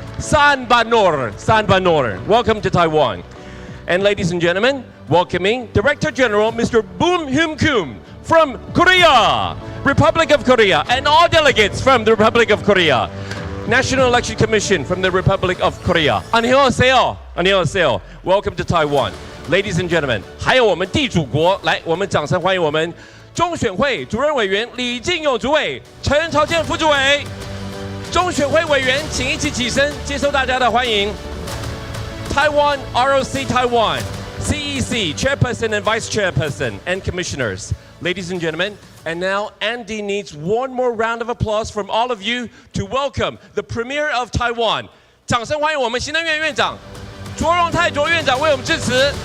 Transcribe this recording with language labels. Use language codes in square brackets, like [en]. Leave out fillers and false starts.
[en] San Banor. Welcome to Taiwan. And ladies and gentlemen, welcoming Director General Mr. Boom Hyum Kum from Korea, Republic of Korea, and all delegates from the Republic of Korea. National Election Commission from the Republic of Korea. [ko] 안녕하세요. 안녕하세요. [en] Welcome to Taiwan. Ladies and gentlemen, [zh] 还有我们地主国，来，我们掌声欢迎我们中选会主任委员李进勇主委、陈朝健副主委。中选会委员，请一起起身接受大家的欢迎。 [en] Taiwan ROC Taiwan, CEC Chairperson and Vice Chairperson and Commissioners. Ladies and gentlemen, and now Andy needs one more round of applause from all of you to welcome the Premier of Taiwan. [zh] 掌声欢迎我们行政院院长卓荣泰卓院长为我们致辞。